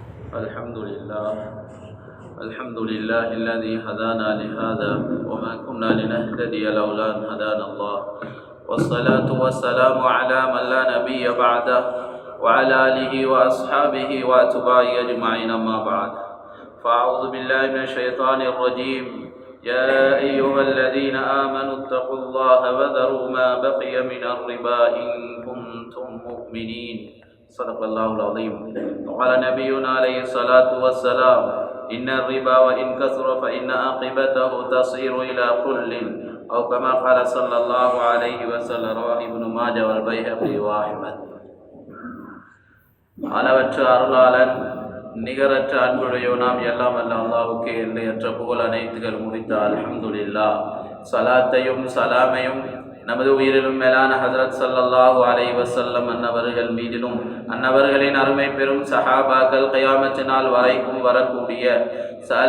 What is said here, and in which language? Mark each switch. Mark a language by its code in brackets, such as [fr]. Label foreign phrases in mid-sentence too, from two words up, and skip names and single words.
[ar] الحمد لله الذي هدانا لهذا وما كنا لنهتدي لولا أن هدانا الله والصلاة والسلام على من لا نبي بعده وعلى آله وأصحابه وأتباعه أجمعين أما بعد فأعوذ بالله من الشيطان الرجيم يا أيها الذين آمنوا اتقوا الله وذروا ما بقي من الربا إن كنتم مؤمنين صدق الله العظيم. وقال نبينا عليه الصلاة والسلام إن الربا وإن كثر فإن عاقبته تصير إلى كل أو كما قال صلى الله عليه وسلم رواه ابن ماجه والبيهقي وأحمد. [ta] அளவற்ற அருளாளன் நிகரற்ற அன்புடையோனாம் எல்லாம் அல்ல அல்லாஹ்வுக்கே எல்லையற்ற புகழ் அனைத்துகள் முடித்த அல்ஹம்துலில்லாஹ். சலாத்தையும் சலாமையும் நமது உயிரிலும் மேலான ஹஜ்ரத் [ar] صلى الله عليه وسلم [ta] அன்னவர்கள் மீதிலும் அன்னவர்களின் அருமை பெரும் சஹாபாக்கள் கியாமத் நாள் வரைக்கும் வரக்கூடிய சகல